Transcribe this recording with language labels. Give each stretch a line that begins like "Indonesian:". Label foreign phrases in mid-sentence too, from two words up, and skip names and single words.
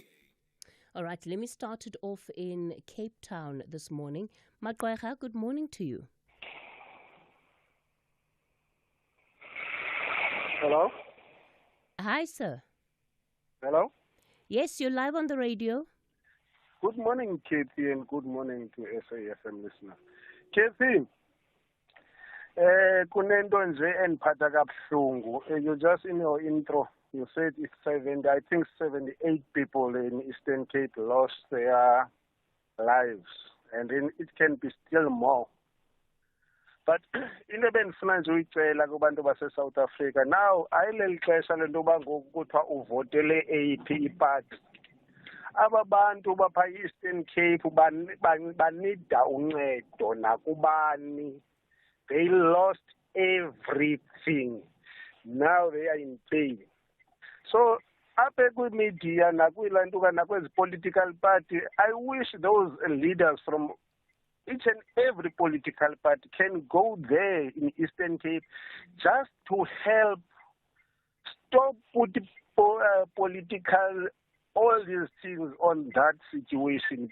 English: All right, let me start it off in Cape Town this morning. Magwega, good morning to you. Hello? Hi, sir. Hello? Yes, you're live on the radio. Good morning, Cathy, and good morning to SAFM listeners.
Xhosa: Cathy, kunento nje endiphatha kabuhlungu.
English: You just in your intro, you said it's 78 people in Eastern Cape lost their lives, and then it can be still more.
Xhosa: But into bendifuna nje uyicela kubantu base-South Africa, now ayileli xesha lento yoba ngoku kuthiwa uvotele eyiphi iparty. Aba bantu bapha Eastern Cape banida uncedo nakubani.
English: They lost everything. Now they are in pain. So
Xhosa: apha kwi-media nakwezi
English: political party, I wish those leaders from each and every political party can go there in Eastern Cape just to help stop putting political, all these things on that situation.